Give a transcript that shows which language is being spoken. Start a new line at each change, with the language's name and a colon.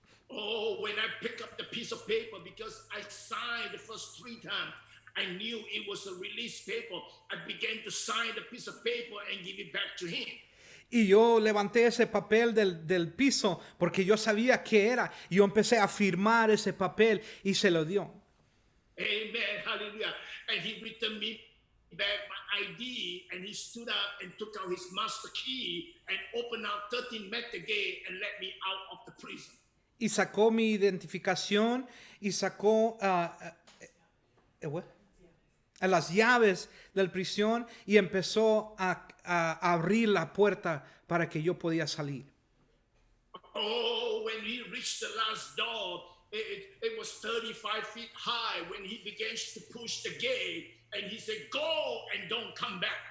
English: Oh, when I picked up the piece of paper, because I signed the first 3 times, I knew it was a release paper. I began to sign the piece of paper and give it back to him.
Spanish: Y yo levanté ese papel del piso porque yo sabía qué era. Y yo empecé a firmar ese papel y se lo dio.
English: Amen, hallelujah. And he returned me back my ID, and he stood up and took out his master key and opened out 13 meter gate and let me out of the prison.
Spanish: Y sacó mi identificación y sacó las llaves del prisión y empezó a abrir la puerta para que yo podía salir.
English: Oh, when he reached the last door, it was 35 feet high when he began to push the gate and he said, go and don't come back.